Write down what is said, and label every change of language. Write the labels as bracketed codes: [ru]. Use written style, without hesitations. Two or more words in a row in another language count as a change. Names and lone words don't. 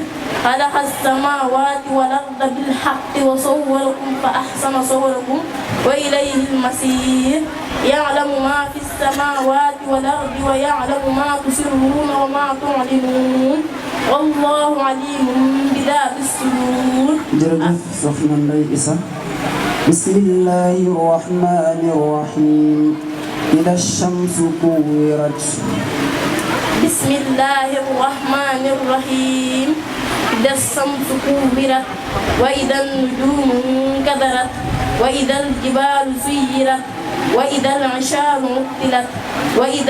[ar] خلق السماوات والأرض بالحق وصوركم فأحسن صوركم وإليه المصير. يعلم ما في السماوات والأرض ويعلم ما تسرون وما تعلنون والله عليم بذات الصدور. [wo] jërëjëf soxna Ndeye Issa. [ar] بسم الله الرحمن الرحيم إذا الشمس كورت. بسم الله الرحمن الرحيم إذا الشمس كورت وإذا النجوم انكدرت وإذا الجبال سيرت وإذا العشار عطلت وإذا